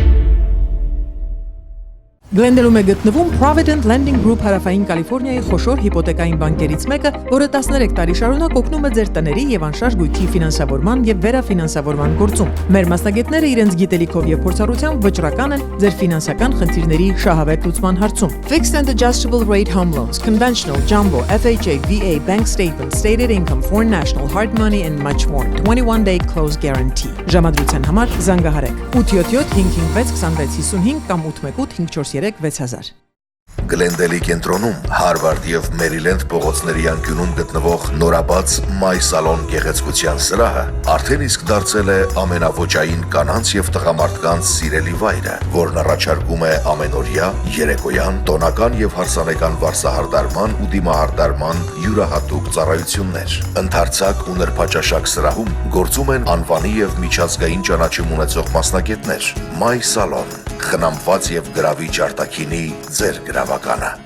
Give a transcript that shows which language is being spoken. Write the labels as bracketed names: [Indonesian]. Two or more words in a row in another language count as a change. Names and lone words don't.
[Armenian] Գլենդելում է գտնվում Provident Lending Group հարավային Կալիֆոռնիայի խոշոր հիպոթեկային բանկերից մեկը, որը 13 տարի շարունակ օգնում է ձեր տների եւ անշարժ գույքի ֆինանսավորման եւ վերաֆինանսավորման գործում։ Մեր մասնագետները իրենց գիտելիքով եւ փորձառությամբ վճռական են ձեր ֆինանսական խնդիրների շահավետ լուծման հարցում։ [English] Fixed and adjustable rate home loans, conventional, jumbo, FHA, VA, bank statements, stated income, foreign national, hard money and much more. 21-day close guarantee. [Armenian] Ժամադրության համար զանգահարեք 877-556-2655 կամ 818-543-6000։ Գլենդելի կենտրոնում Հարվարդ եւ Մերիլենդ փողոցների անկյունում գտնվող նորաբաց My Salon գեղեցկության սրահը արդեն իսկ դարձել է ամենաոճային կանանց եւ տղամարդկանց սիրելի վայրը, որն առաջարկում է ամենօրյա, երեկոյան, տոնական եւ հարսանեկան վարսահարդարման ու դիմահարդարման յուրահատուկ ծառայություններ։ Ընդարձակ ու նրբաճաշակ սրահում գործում են անվանի եւ միջազգային ճանաչում ունեցող մասնագետներ։ My Salon խնամված եւ գրավիչ արտաքինի ձեր գրավականը։